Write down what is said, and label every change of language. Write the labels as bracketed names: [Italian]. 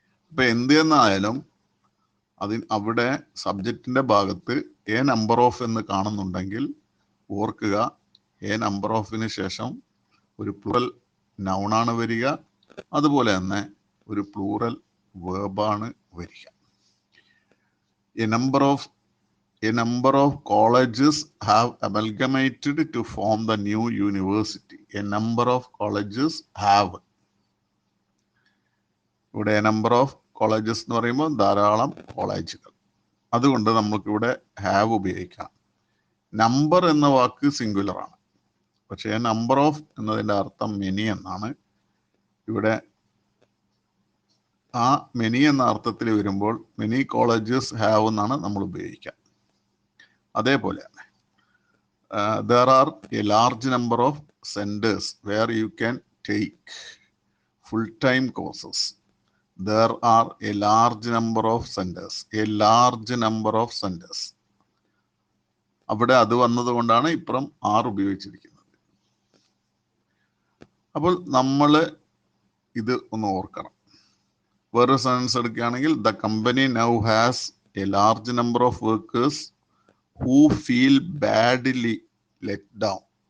[Malayalam] ഇപ്പൊ എന്ത് എന്നായാലും അവിടെ സബ്ജക്റ്റിന്റെ ഭാഗത്ത് എ നമ്പർ ഓഫ് എന്ന് കാണുന്നുണ്ടെങ്കിൽ ഓർക്കുക, എ നമ്പർ ഓഫിന് ശേഷം ഒരു പ്ലൂറൽ നൗണാണ് വരിക, അതുപോലെ തന്നെ ഒരു പ്ലൂറൽ വേർബാണ് വരിക. [English] A number of colleges have amalgamated to form the new university. A number of colleges have. [Malayalam] ഇവിടെ [English] a number of colleges [Malayalam] എന്ന് പറയുമ്പോൾ ധാരാളം കോളേജുകൾ. അതുകൊണ്ട് നമുക്കിവിടെ ഹാവ് ഉപയോഗിക്കാം. നമ്പർ എന്ന വാക്ക് സിംഗുലർ ആണ്, പക്ഷേ നമ്പർ ഓഫ് എന്നതിൻ്റെ അർത്ഥം മെനി എന്നാണ്. ഇവിടെ ആ മെനി എന്ന അർത്ഥത്തിൽ വരുമ്പോൾ മെനി കോളേജസ് ഹാവ് എന്നാണ് നമ്മൾ ഉപയോഗിക്കുക. അതേപോലെ [English] there are a large number of centers where you can take full-time courses. There are a large number of centers. A large number of centers. [Malayalam] അവിടെ അത് വന്നതുകൊണ്ടാണ് ഇപ്പുറം ആർ ഉപയോഗിച്ചിരിക്കുന്നത്. അപ്പോൾ നമ്മൾ ഇത് ഒന്ന് ഓർക്കണം. വേറെ സെൻസ് എടുക്കുകയാണെങ്കിൽ [English] The company now has a large number of workers who feel badly let down.